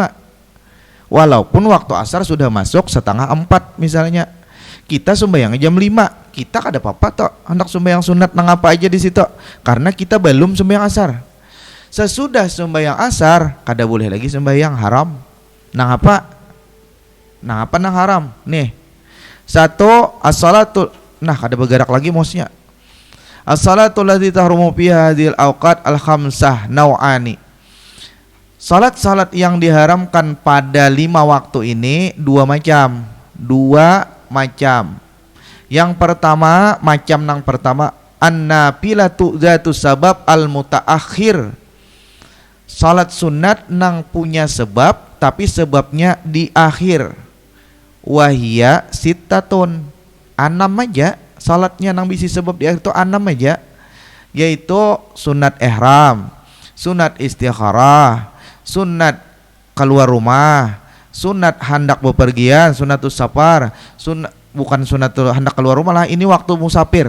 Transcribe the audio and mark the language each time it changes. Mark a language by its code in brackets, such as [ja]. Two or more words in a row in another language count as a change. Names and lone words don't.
[bjn] Walaupun waktu asar sudah masuk 3:30 misalnya, kita sembahyang jam 5, kita kada apa-apa toh hendak sembahyang sunat nang apa aja di situ karena kita belum sembahyang asar. [id] Sesudah sembahyang asar kada boleh lagi sembahyang, haram. [bjn] Nang apa nang haram? Nih. 1 as-salatu, nah kada bergerak lagi mousnya. [ar] الصلاة التي تحرم فيها هذه الأوقات الخمسة نوعان. [id] Salat-salat yang diharamkan pada 5 waktu ini 2 macam. [bjn] Yang pertama, macam nang pertama, [ar] النافلة ذات السبب المتأخر. [bjn] Salat sunat nang punya sebab tapi sebabnya di akhir. [ar] وهي ستة, [bjn] 6 aja salatnya nang bisi sebab di akhir itu 6 aja, yaitu sunat ihram, sunat istikharah, sunat keluar rumah, sunat hendak bepergian, sunatus safar, bukan sunnatul hendak keluar rumah lah, ini waktu musafir.